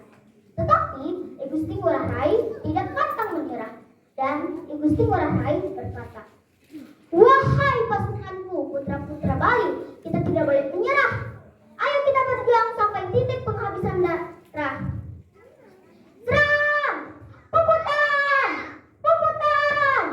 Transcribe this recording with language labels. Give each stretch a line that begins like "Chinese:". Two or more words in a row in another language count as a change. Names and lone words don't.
Indonesian: Tetapi I Gusti Ngurah Rai tidak pantang menyerah dan I Gusti Ngurah Rai berkata, "Wahai pasukanku, putra-putra Bali, kita tidak boleh menyerah. Ayo kita berjuang sampai titik penghabisan darah. Serang! Puputan! Puputan!"